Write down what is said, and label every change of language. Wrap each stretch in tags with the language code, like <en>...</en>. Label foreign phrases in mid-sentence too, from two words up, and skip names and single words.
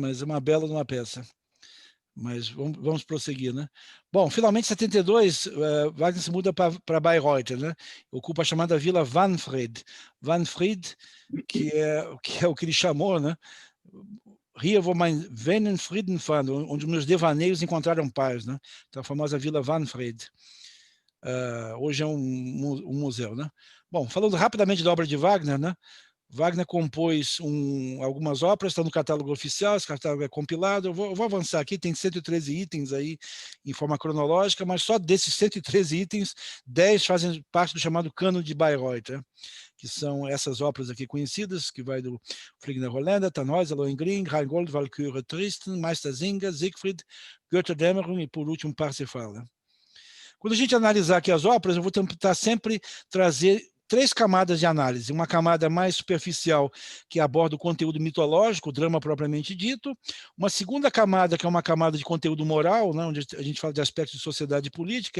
<pt>Mas é uma bela de uma peça. Mas vamos prosseguir, né? Bom, finalmente em 72, Wagner se muda para Bayreuth, né? Ocupa a chamada Vila Wahnfried. Wahnfried, que é o que ele chamou, né?</pt> <de>Hier, wo mein Venen Frieden fand,</de> <pt>onde meus devaneios encontraram paz, né? Então, a famosa Vila Wahnfried. Hoje é um museu, né? Bom, falando rapidamente da obra de Wagner, né? Wagner compôs algumas óperas, está no catálogo oficial, esse catálogo é compilado. Eu vou avançar aqui, tem 113 itens aí em forma cronológica, mas só desses 113 itens, 10 fazem parte do chamado Cano de Bayreuth, né? Que são essas óperas aqui conhecidas, que vai do Fliegender Holländer, Tannhäuser, Lohengrin, Rheingold, Walküre, Tristan, Meistersinger, Siegfried, Götterdämmerung e, por último, Parsifal, né? Quando a gente analisar aqui as óperas, eu vou tentar sempre trazer 3 camadas de análise. Uma camada mais superficial, que aborda o conteúdo mitológico, o drama propriamente dito. Uma segunda camada, que é uma camada de conteúdo moral, né, onde a gente fala de aspectos de sociedade e política.</pt>